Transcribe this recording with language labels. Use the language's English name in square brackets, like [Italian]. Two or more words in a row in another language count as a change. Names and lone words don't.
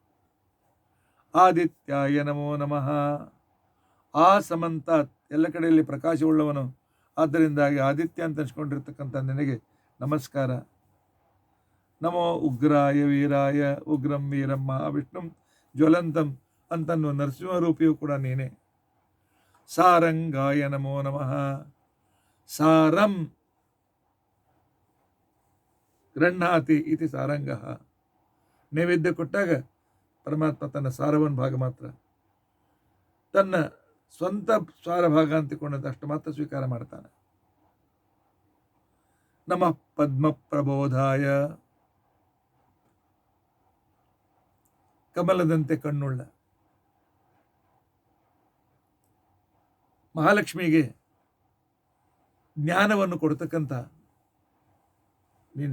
[Sanskrit] ಆದಿತ್ಯಾಯ ನಮೋ ನಮಃ, ಆ ಸಮಂತಾತ್ [Kannada] ಎಲ್ಲ ಕಡೆಯಲ್ಲಿ ಪ್ರಕಾಶವುಳ್ಳವನು, ಆದ್ದರಿಂದಾಗಿ ಆದಿತ್ಯ ಅಂತ ಅನಿಸ್ಕೊಂಡಿರ್ತಕ್ಕಂಥ ನಿನಗೆ ನಮಸ್ಕಾರ. [Sanskrit] ನಮೋ ಉಗ್ರಾಯ ವೀರಾಯ, ಉಗ್ರಂ ವೀರಂ ಮಹಾವಿಷ್ಣುಂ ಜ್ವಲಂತಂ [Kannada] ಅಂತನ್ನುವ ನರಸಿಂಹರೂಪಿಯೂ ಕೂಡ ನೀನೇ. [Sanskrit] ಸಾರಂಗಾಯ ನಮೋ ನಮಃ, ಸಾರಂ ಗೃಹ್ಣಾತಿ ಇತಿ ಸಾರಂಗಃ, [Kannada] ನೈವೇದ್ಯ ಕೊಟ್ಟಾಗ ಪರಮಾತ್ಮ ತನ್ನ ಸಾರವನ್ನು ಭಾಗ ಮಾತ್ರ, ತನ್ನ ಸ್ವಂತ ಸಾರ ಭಾಗ ಅಂತಿಕೊಂಡಂತೆ ಅಷ್ಟು ಮಾತ್ರ ಸ್ವೀಕಾರ ಮಾಡ್ತಾನೆ. [Sanskrit] ನಮಃ ಪದ್ಮ ಪ್ರಬೋಧಾಯ, [Kannada] ಕಮಲದಂತೆ ಕಣ್ಣುಳ್ಳ ಮಹಾಲಕ್ಷ್ಮಿಗೆ ಜ್ಞಾನವನ್ನು ಕೊಡ್ತಕ್ಕಂಥ ನೀನೆ.